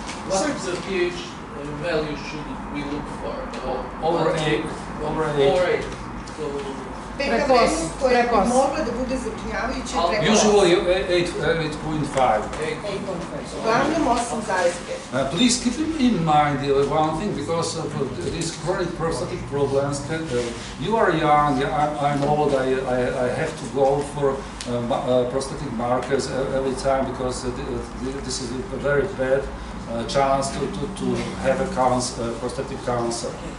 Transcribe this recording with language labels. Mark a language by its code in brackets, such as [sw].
[en] What is the pH value should we look for? Over 8. So [sr] pH vrednost koja bi mogla da bude zapinjavajuća preko 8. [en] Usually 8.5. [sr] Uglavnom 8,5. [en] Please keep in mind one thing, because of these chronic prostatic problems. You are young, I'm old, I have to go for prostatic markers every time because this is a very bad chance to have a prostatic cancer.